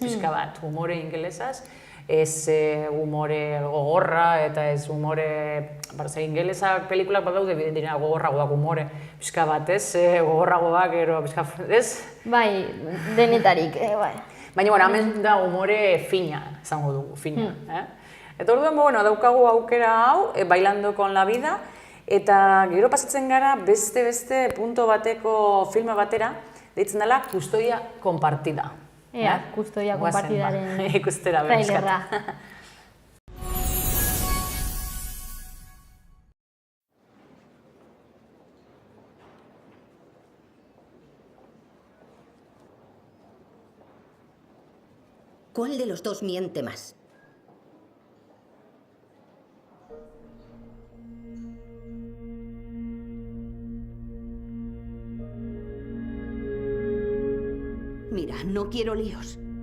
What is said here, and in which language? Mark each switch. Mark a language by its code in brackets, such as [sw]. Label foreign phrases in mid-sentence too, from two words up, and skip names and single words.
[eu] Pixka bat, humore ingelesaz. Ez humore gogorra eta ez humore... Ingelesak pelikulak bat daude dira gogorragoak humore. Pixka bat, ez? Gogorragoak, ez? Bai, denetarik, bai. Baina, hemen da humore fina, esango dugu, fina. Eta orduan, daukagu aukera hau, Bailando con la vida, eta gero pasatzen gara beste punto bateko filme batera, deitzen dela Custodia Compartida. Custodia Compartidaren ikustera trailerra. [es] ¿Cuál de los dos miente más? Mira, no quiero líos.